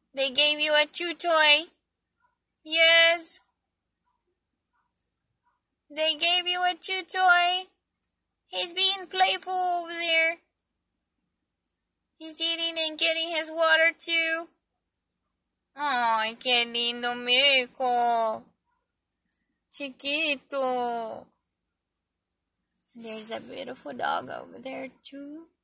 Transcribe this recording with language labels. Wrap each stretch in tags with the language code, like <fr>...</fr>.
<en>They gave you a chew toy. Yes. They gave you a chew toy. He's being playful over there. He's eating and getting his water too.</en> <es>Ay, qué lindo, mijo. Chiquito.</es> <en>There's that beautiful dog over there too.</en>